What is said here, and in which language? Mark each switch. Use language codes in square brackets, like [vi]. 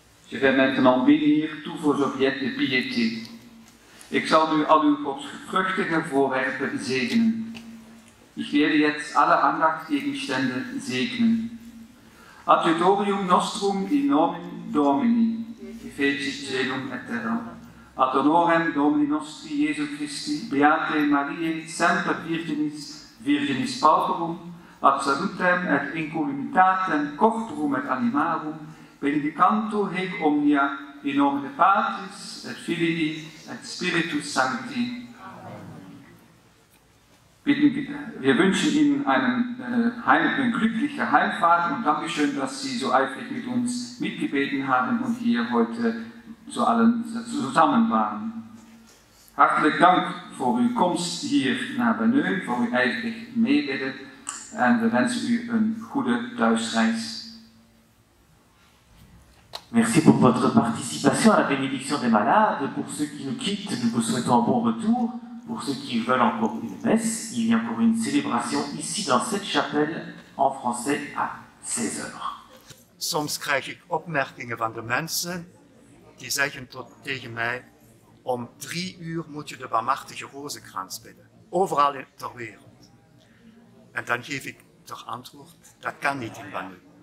[fr] Je vais maintenant bénir tous vos objets de piété. [nl] Ik zal nu al uw godvruchtige voorwerpen zegenen. [de] Ich werde jetzt alle Andachtsgegenstände segnen. [la] Adjutorium nostrum in nomine Domini, Fecit celum et terra. Ad honorem Domini nostri Jesu Christi, Beate Mariae, Semper Virginis Pauperum, ad salutem et incolumitatem corporum et animarum, benedicantur hec omnia in nomine Patris et Filii et Spiritus Sancti. [de] Wir wünschen Ihnen eine glückliche Heimfahrt und Dankeschön, dass Sie so eifrig mit uns mitgebeten haben und hier heute zu allen zusammen waren. [nl] Hartelijk dank voor uw komst hier naar Banneux, voor uw ijverig meebidden en we wensen u een goede thuisreis. [fr] Merci pour votre participation à la bénédiction des malades. Pour ceux qui nous quittent, nous vous souhaitons un bon retour. Pour ceux qui veulent encore une messe, il y a encore une célébration ici dans cette chapelle en français à 16h. [nl] Soms krijg ik opmerkingen van de mensen die zeggen tegen mij: om 3 uur moet je de barmhartige rozenkrans bidden. Overal ter wereld. En dan geef ik ter antwoord: dat kan niet in Banneux.